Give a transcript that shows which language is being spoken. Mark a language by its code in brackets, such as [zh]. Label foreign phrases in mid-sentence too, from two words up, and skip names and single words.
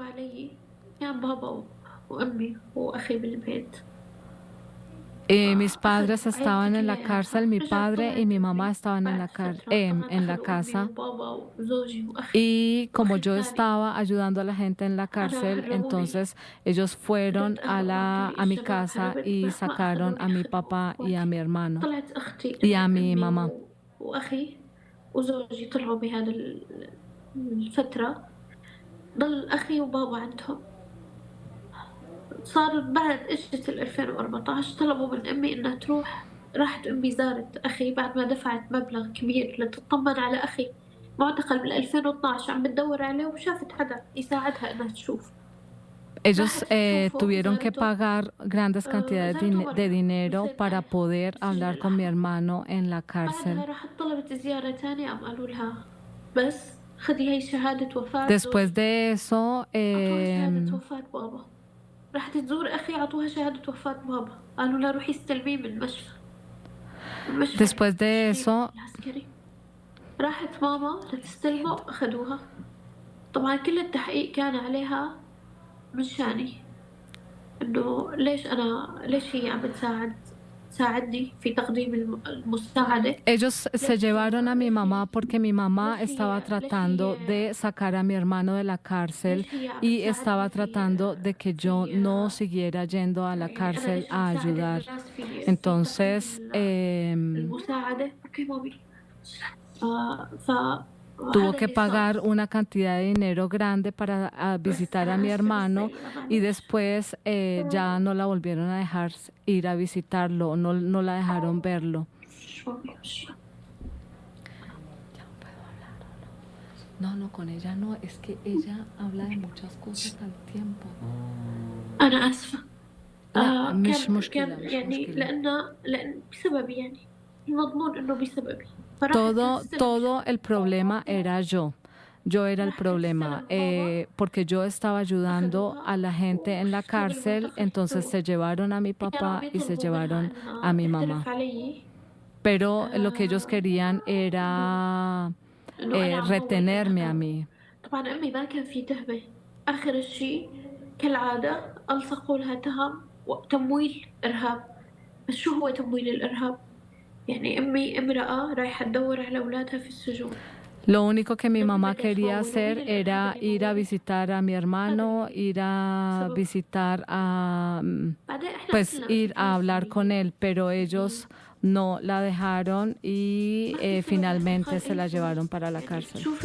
[es] Mis padres estaban en la cárcel, mi padre y mi mamá estaban en la casa. Y como yo estaba ayudando a la gente en la cárcel, entonces ellos fueron a mi casa y sacaron a mi papá y a mi hermano y a mi mamá. [ar] صار بعد اجت 2014 طلبوا من امي انها تروح. راحت امي زارت اخي بعد ما دفعت مبلغ كبير لتطمن على اخي معتقل بال 2012 عم بتدور عليه وشافت حدا يساعدها انها تشوف. [es] Ellos tuvieron que pagar grandes cantidades de dinero para poder hablar con mi hermano en la cárcel. Después de eso, [ar] راحت تزور أخي عطوها شهادة وفاة بابا قالوا لها روحي استلميه من المشفى. [es] Después de eso, [ar] راحت ماما لتستلمه وأخدوها. طبعا كل التحقيق كان عليها من شاني، إنه ليش هي عم تساعدني في تقديم المساعدة. [es] Ellos se llevaron a mi mamá porque mi mamá estaba tratando de sacar a mi hermano de la cárcel y estaba tratando de que yo no siguiera yendo a la cárcel a ayudar. Entonces, [ar] المساعدة أوكي مامي. [es] tuvo que pagar una cantidad de dinero grande para visitar a mi hermano y después ya no la volvieron a dejar ir a visitarlo, no la dejaron verlo. No, con ella no, es que ella habla de muchas cosas al tiempo. [ar] أنا آسفة. لا مش مشكلة يعني لأن بسببي، يعني المضمون إنه بسببي. [es] Todo el problema era yo. Yo era el problema, porque yo estaba ayudando a la gente en la cárcel, entonces se llevaron a mi papá y se llevaron a mi mamá. Pero lo que ellos querían era retenerme a mí. [ar] طبعا أمي ما كان في تهمة. آخر شيء كالعادة ألصقوا لها تهم وتمويل إرهاب. بس شو هو تمويل الإرهاب؟ يعني أمي امرأة رايحة تدور على أولادها في السجون. [es] Lo único que mi mamá quería hacer era ir a visitar a mi hermano, ir a visitar pues ir a hablar con él, pero ellos no la dejaron y finalmente se la llevaron para la cárcel.